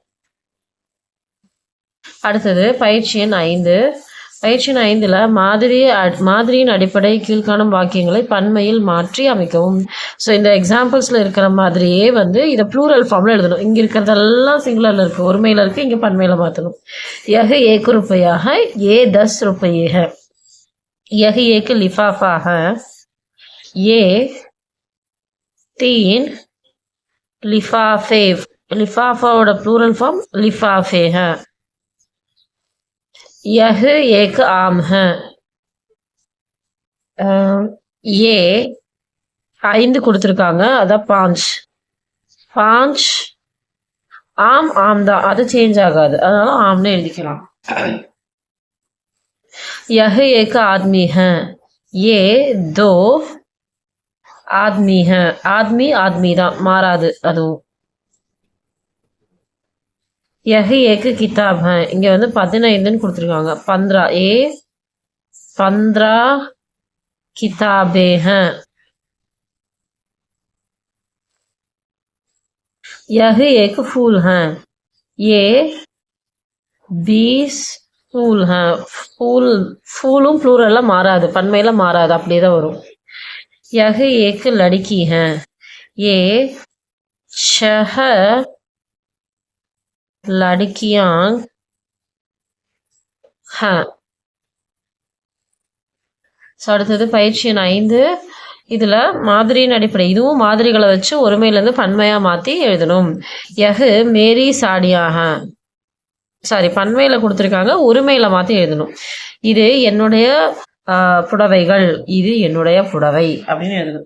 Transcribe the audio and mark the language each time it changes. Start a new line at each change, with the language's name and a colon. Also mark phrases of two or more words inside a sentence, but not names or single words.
Tamil: அடுத்தது பயிற்சி எண் 5. பயிற்சி எண் 5ல மாதிரியின் அடிப்படை கீழ்காணும் வாக்கியங்களை பன்மையில் மாற்றி அமைக்கவும். ஸோ இந்த எக்ஸாம்பிள்ஸ்ல இருக்கிற மாதிரியே இதை
English: plural form
Tamil: எழுதணும். இங்க இருக்கிறதெல்லாம் சிங்குலர்ல இருக்கு, ஒருமையில இருக்கு, இங்க பன்மையில மாற்றணும்.
Hindi: यह एक रुपया है, ये 10 रुपये है. यह एक लिफाफा है, ये 3 लिफाफे.
Tamil: लिफाफाவோட
English: plural form
Hindi: लिफाफे है. यह एक आम है.
Tamil: ये 5 கொடுத்துருக்காங்க, அதான் 5. 5 ஆம், ஆம் தான், அது சேஞ்ச் ஆகாது, அதனால ஆம்னு எழுதிக்கலாம்.
Hindi: यह एक आदमी है, ये 2 आदमी है. आदमी आदमी
Tamil: தான், மாறாது அதுவும்.
Hindi: यह एक किताब है,
Tamil: இங்க 15ன்னு கொடுத்துருக்காங்க.
Hindi: 15 ஏ 15 किताबे हैं. यह एक फूल है, ये 20 फूल है.
Tamil: फूल, फूலும் ப்ளூரல்ல மாறாது, பன்மையில மாறாது, அப்படியே தான் வரும்.
Hindi: यह एक लड़की है, ये 6 लड़कियां हैं.
Tamil: அடுத்தது பயிற்சி எண் 5. இதுல மாதிரியின் அடிப்படை, இதுவும் மாதிரிகளை வச்சு ஒருமையில இருந்து பன்மையா மாத்தி எழுதணும்.
Hindi: यह मेरी साड़ियाँ,
Tamil: சாரி பன்மையில கொடுத்துருக்காங்க, ஒருமையில மாத்தி எழுதணும். இது என்னுடைய புடவைகள், இது என்னுடைய புடவை அப்படின்னு எழுதணும்.